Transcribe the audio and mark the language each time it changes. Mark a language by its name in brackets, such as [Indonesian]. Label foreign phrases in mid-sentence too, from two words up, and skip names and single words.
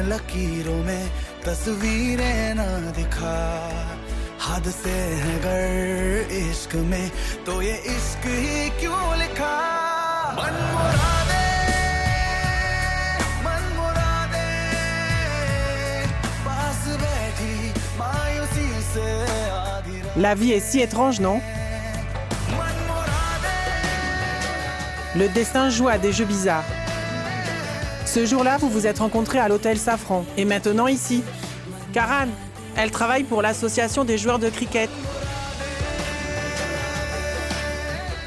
[Hindi] लकीरों में तस्वीरें ना दिखा हद से है गर इश्क में तो ये इश्क ही क्यों लिखा मन मुरादे पास बैठी मायूसी से आधी [French] La vie est si étrange, non? Le destin joue à des jeux bizarres. Ce jour-là, vous vous êtes rencontrés à l'hôtel Safran. Et maintenant ici. Karan, elle travaille pour l'association des joueurs de cricket. Donnez-moi 1 minute.